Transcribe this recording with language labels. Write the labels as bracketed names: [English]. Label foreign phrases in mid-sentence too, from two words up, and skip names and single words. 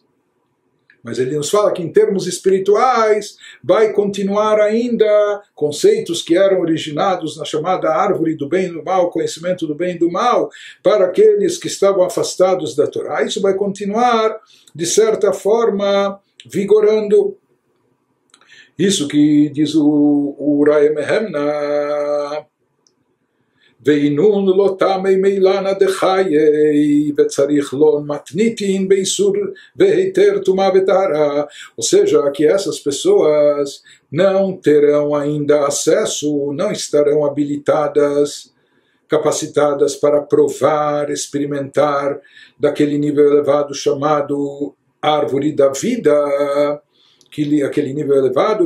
[Portuguese] Mas ele nos fala que em termos espirituais vai continuar ainda conceitos que eram originados na chamada árvore do bem e do mal, conhecimento do bem e do mal, para aqueles que estavam afastados da Torá. Isso vai continuar, de certa forma, vigorando. Isso que diz o Uraia Mehemna, [Aramaic] ואינון לא טעמי מילנה דחיי וצריך לו מתניתין באיסור והיתר טומאה וטהרה. [Portuguese] Ou seja, que essas pessoas não terão ainda acesso, não estarão habilitadas, capacitadas para provar, experimentar daquele nível elevado chamado árvore da vida, aquele nível elevado